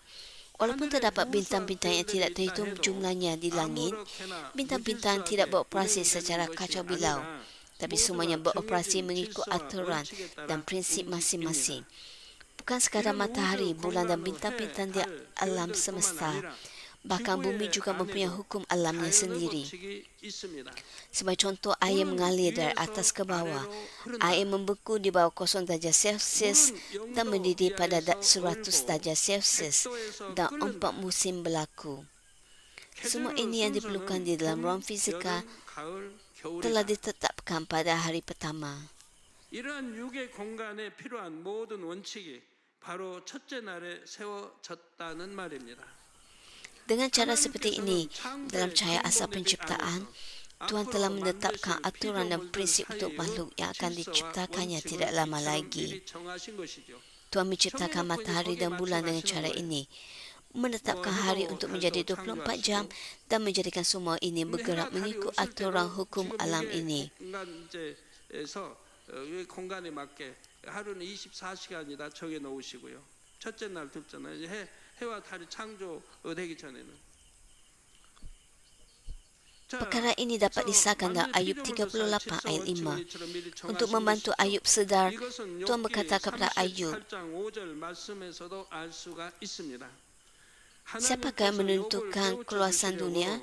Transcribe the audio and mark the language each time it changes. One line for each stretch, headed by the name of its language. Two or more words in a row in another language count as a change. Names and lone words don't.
Malay: Walaupun terdapat bintang-bintang yang tidak terhitung jumlahnya di langit, bintang-bintang tidak beroperasi secara kacau bilau, tapi semuanya beroperasi mengikut aturan dan prinsip masing-masing. Bukan sekadar matahari, bulan dan bintang-bintang di alam semesta, bahkan bumi juga mempunyai hukum alamnya sendiri. Sebagai contoh, air mengalir dari atas ke bawah. Air membeku di bawah 0 darjah Celsius dan mendidih pada 100 darjah Celsius dan 4 musim berlaku. Semua ini yang diperlukan di dalam ruang fisika telah ditetapkan pada hari pertama.
Korean: 이러한 육의 공간에 필요한 모든 원칙이 바로 첫째 날에 세워졌다는 말입니다.
Malay: Dengan cara seperti ini, dalam cahaya asal penciptaan, Tuhan telah menetapkan aturan dan prinsip untuk makhluk yang akan diciptakannya tidak lama lagi. Tuhan menciptakan matahari dan bulan dengan cara ini, menetapkan hari untuk menjadi 24 jam dan menjadikan semua ini bergerak mengikut aturan hukum alam ini.
Korean: 공간에 맞게 하루는 24시간이다 정해 놓으시고요. 첫째 날, 둘째 날 해와 달이 창조되기 전에는.
Malay: Perkara ini dapat disahkan dalam Ayub 38 ayat 5. Untuk membantu Ayub sedar, Tuhan berkata kepada Ayub, siapakah yang menentukan keluasan dunia?